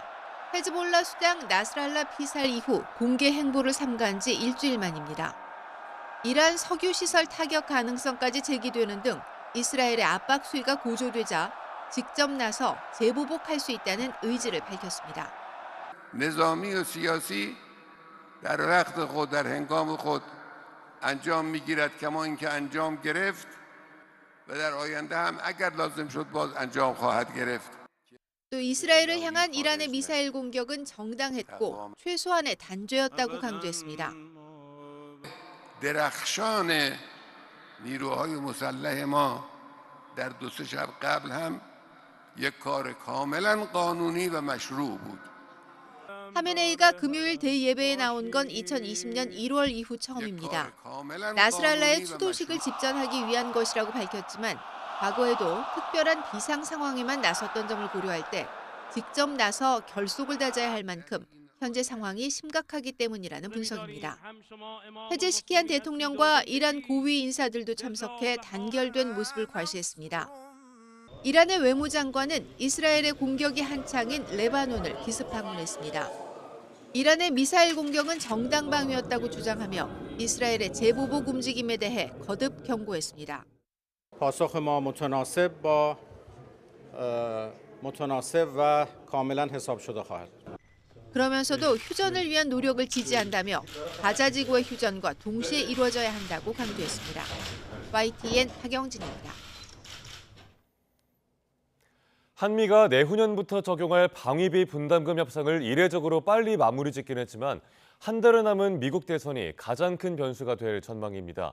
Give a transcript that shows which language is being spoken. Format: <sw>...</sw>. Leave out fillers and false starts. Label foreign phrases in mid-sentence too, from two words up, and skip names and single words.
<ko>헤즈볼라 수장 나스랄라 피살 이후 공개 행보를 삼가한 지 일주일 만입니다. 이란 석유 시설 타격 가능성까지 제기되는 등 이스라엘의 압박 수위가 고조되자 직접 나서 재보복할 수 있다는 의지를 밝혔습니다.</ko> <fa>نظامی و سیاسی در وقت خود در هنگام خود انجام میگیرد کما اینکه انجام گرفت و در آینده هم اگر لازم شد باز انجام خواهد گرفت.</fa> <ko>또 이스라엘을 향한 이란의 미사일 공격은 정당했고 최소한의 단죄였다고 강조했습니다.</ko> <fa>درخشان نیروهای مسلح ما در 2-3 شب قبل هم یک کار کاملا قانونی و مشروع بود.</fa> <ko>하메네이가 금요일 대예배에 나온 건 2020년 1월 이후 처음입니다. 나스랄라의 추도식을 집전하기 위한 것이라고 밝혔지만 과거에도 특별한 비상 상황에만 나섰던 점을 고려할 때 직접 나서 결속을 다져야 할 만큼 현재 상황이 심각하기 때문이라는 분석입니다. 해제시키한 대통령과 이란 고위 인사들도 참석해 단결된 모습을 과시했습니다. 이란의 외무장관은 이스라엘의 공격이 한창인 레바논을 기습 방문했습니다. 이란의 미사일 공격은 정당방위였다고 주장하며 이스라엘의 재보복 움직임에 대해 거듭 경고했습니다.</ko> <fa>پاسخ ما متناسب با متناسب و کاملا حساب شده خواهد.</fa> <ko>그러면서도 휴전을 위한 노력을 지지한다며 가자지구의 휴전과 동시에 이루어져야 한다고 강조했습니다. YTN 박영진입니다. 한미가 내후년부터 적용할 방위비 분담금 협상을 이례적으로 빨리 마무리 짓긴 했지만 한 달여 남은 미국 대선이 가장 큰 변수가 될 전망입니다.</ko>